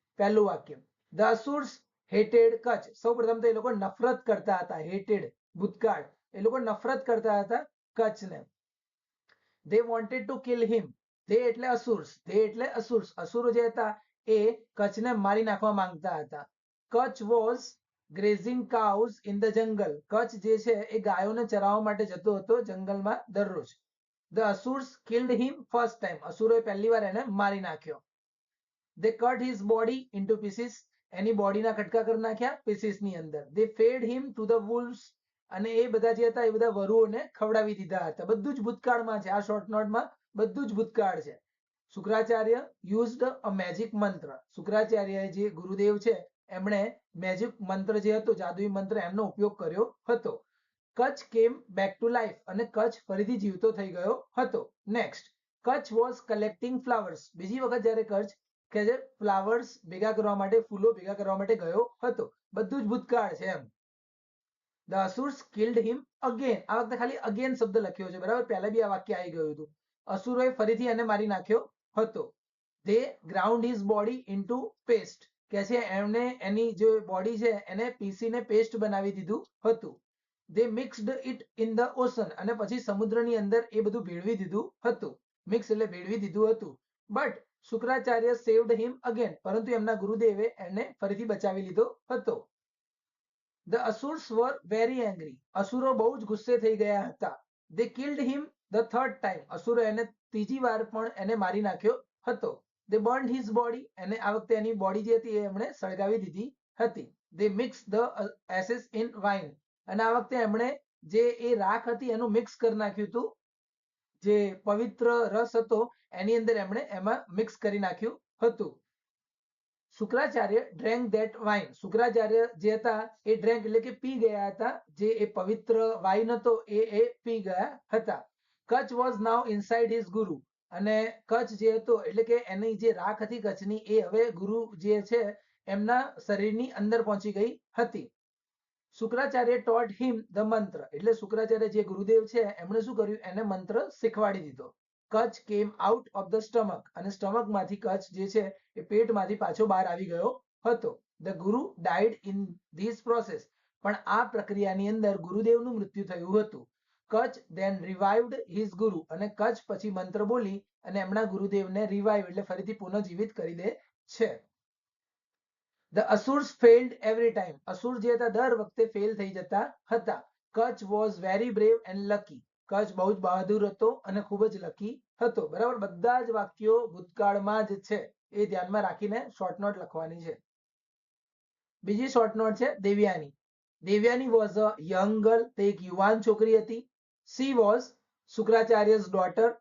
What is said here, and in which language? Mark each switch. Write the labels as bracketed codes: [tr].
[gu] પહેલું વાક્ય, [en] The asuras hated Kutch. [gu] સૌપ્રથમ તો એ લોકો નફરત કરતા હતા. હેટેડ ભૂતકાળ, એ લોકો નફરત કરતા હતા કચ્છને. [en] they wanted to kill him. they એટલે asuras, they એટલે અસુર્સ. [gu] અસુરો જે હતા એ કચ્છને મારી નાખવા માંગતા હતા. [en] Kacha was grazing cows in the jungle. [gu] Kutch જે છે એ ગાયોને ચરાવવા માટે જતો હતો જંગલમાં દરરોજ. [en] the asurs killed him first time. [gu] અસુરોએ પહેલી વાર એને મારી નાખ્યો. [en] they cut his body into pieces. [gu] એની બોડીના કટકા કરી નાખ્યા પીસીસની અંદર. [en] they fed him to the wolves. [gu] અને એ બધા જે હતા એ બધા વરુઓને ખવડાવી દીધા હતા. બધું જ ભૂતકાળમાં છે. આ શોર્ટ નોટમાં બધું જ ભૂતકાળ છે. [en] Shukracharya used a magic mantra. [gu] શુક્રાચાર્ય જે ગુરુદેવ છે એમણે મેજિક મંત્ર જે હતો, જાદુઈ મંત્ર, એમનો ઉપયોગ કર્યો હતો. [en] Kacha came back to life. [gu] અને કચ્છ ફરીથી જીવતો થઈ ગયો હતો. [en] Next, Kacha was collecting flowers. [gu] બીજી વખત જ્યારે કચ્છ કે જે ફ્લાવર્સ ભેગા કરવા માટે, ફૂલો ભેગા કરવા માટે ગયો હતો. બધું જ ભૂતકાળ છે એમ. [en] The asurs killed him again. [gu] આ વખતે ખાલી again શબ્દ લખ્યો છે. બરાબર, પહેલા બી આ વાક્ય આવી ગયું હતું. અસુરોએ ફરીથી એને મારી નાખ્યો હતો. [en] They ground his body into paste. [gu] કે છે એમને એની જે બોડી છે એને પીસીને પેસ્ટ બનાવી દીધું હતું. [en] They mixed it in the ocean. [gu] અને પછી સમુદ્રની અંદર એ બધું ભેળવી દીધું હતું. મિક્સ એટલે ભેળવી દીધું હતું. [en] But Shukracharya saved him again. [gu] પરંતુ એમના ગુરુદેવે એને ફરીથી બચાવી લીધો હતો. [en] The asurs were very angry. [gu] અસુરો બહુ જ ગુસ્સે થઈ ગયા હતા. [en] They killed him the third time. [gu] અસુરો એને ત્રીજી વાર પણ એને મારી નાખ્યો હતો. [en] They burned his body. [gu] અને આ વખતે એની બોડી જે હતી એ એમણે સળગાવી દીધી હતી. [en] They mixed the ashes in wine. [gu] અને આ વખતે એમણે જે એ રાખ હતી એનું મિક્સ કરી નાખ્યું હતું. જે પવિત્ર રસ હતો એની અંદર એમણે એમાં મિક્સ કરી નાખ્યું હતું. [en] Shukracharya drank that wine. [gu] Shukracharya જે હતા એ ડ્રેન્ક એટલે કે પી ગયા હતા. જે એ પવિત્ર વાઇન હતો એ પી ગયા હતા. [en] Kacha was now inside his guru. [gu] અને કચ્છ જે હતો એટલે કે એની જે રાખ હતી કચ્છની એ હવે ગુરુ જે છે એમના શરીરની અંદર પહોંચી ગઈ હતી. [en] Shukracharya taught him the mantra. [gu] એટલે શુક્રાચાર્ય જે ગુરુદેવ છે એમણે શું કર્યું, એને મંત્ર શીખવાડી દીધો. [en] Kacha came out of the stomach. [gu] અને સ્ટમક માંથી કચ્છ જે છે એ પેટમાંથી પાછો બહાર આવી ગયો હતો. [en] The guru died in this process. [gu] પણ આ પ્રક્રિયાની અંદર ગુરુદેવનું મૃત્યુ થયું હતું. [en] Kacha then revived his guru. [gu] અને કચ્છ પછી મંત્ર બોલી અને એમના ગુરુદેવને રિવાઇવ એટલે ફરીથી પુનઃજીવિત કરી દે છે. [en] The asurs failed every time. [gu] Asura જે હતા દર વખતે ફેલ થઈ જતા હતા. [en] Kacha was very brave and lucky. [gu] Kutch બહુ જ બહાદુર હતો અને ખૂબ જ લકી હતો. બરાબર, બધા જ વાક્યો ભૂતકાળમાં જ છે એ ધ્યાનમાં રાખીને શોર્ટ નોટ લખવાની છે. બીજી શોર્ટ નોટ છે Devyani. [en] Devyani was a young girl. [gu] તે એક યુવાન છોકરી હતી. [en] She was Shukracharya's daughter.